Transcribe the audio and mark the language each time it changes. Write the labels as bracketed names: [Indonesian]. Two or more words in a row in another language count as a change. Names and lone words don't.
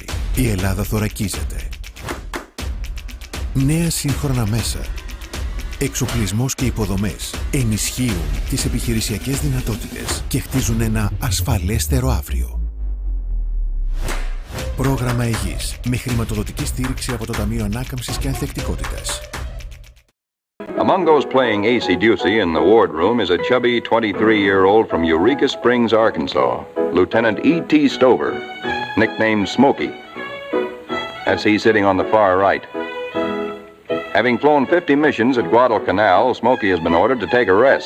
[Greek] Η Ελλάδα θωρακίζεται. Νέα σύγχρονα μέσα. Εξοπλισμός και υποδομές ενισχύουν τις επιχειρησιακές δυνατότητες και χτίζουν ένα ασφαλέστερο αύριο. Πρόγραμμα Αιγής με χρηματοδοτική στήριξη από το Ταμείο Ανάκαμψης και Ανθεκτικότητας. [English] Among those playing acey-deucey in the wardroom is a chubby 23-year-old from Eureka Springs, Arkansas, Lieutenant E.T. Stover, nicknamed Smokey. That's he sitting on the far right. Having flown 50 missions at Guadalcanal, Smokey has been ordered to take a rest.